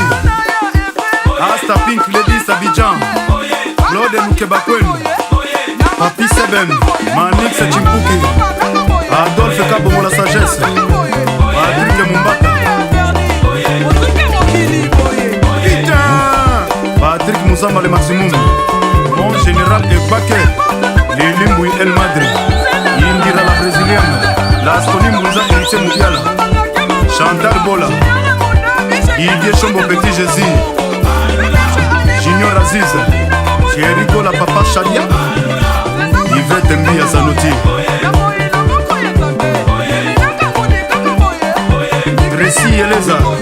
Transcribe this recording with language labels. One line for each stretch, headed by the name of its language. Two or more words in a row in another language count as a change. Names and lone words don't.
French: Asta Pink Lady Abidjan. Claude Lukebakwenu. Papi Sebem. Manix Chimpuki. Adolphe Kabomo la sagesse. Patrick Mumbata. Putain. Patrick Moussamba le maximum. Mon général Ebake. Lilimboui El Madri. Indira la brésilienne. Lasconi Mouza Héritier Moudiala. Chantal Bola. Idie Chombo Petit Jésus. Junior Aziz. Thierry la Papa Chalia. Yvette Mbia Zanoti. Récy Eleza.